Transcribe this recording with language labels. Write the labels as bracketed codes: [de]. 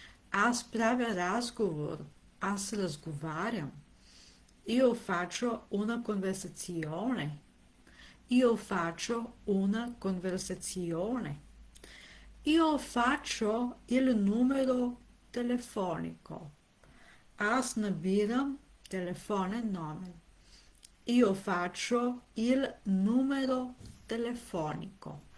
[bg] Аз правя разговор. Аз разговарям. [it] Io faccio una conversazione. Io faccio una conversazione. Io faccio il numero telefonico. [bg] Аз набирам телефонен номер. [it] Io faccio il numero telefonico.